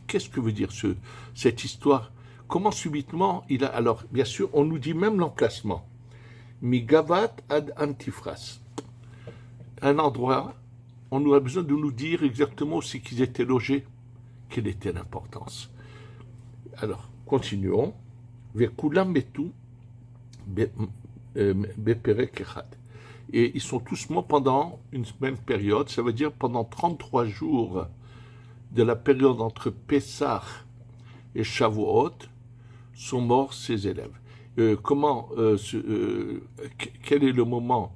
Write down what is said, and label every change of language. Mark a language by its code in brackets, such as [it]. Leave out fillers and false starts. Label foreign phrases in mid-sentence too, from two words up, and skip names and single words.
[fr] Qu'est-ce que veut dire cette histoire? Comment subitement il a... Alors, bien sûr, on nous dit même l'emplacement. [he] מגבת עד אנטיפרס. [fr] Un endroit, on nous a besoin de nous dire exactement où c'est qu'ils étaient logés. Quelle était l'importance? Alors, continuons. [he] וכולם מתו בפרק אחד. [fr] Et ils sont tous morts pendant une même période, ça veut dire pendant 33 jours de la période entre Pessah et Shavuot, sont morts ces élèves. Quel est le moment?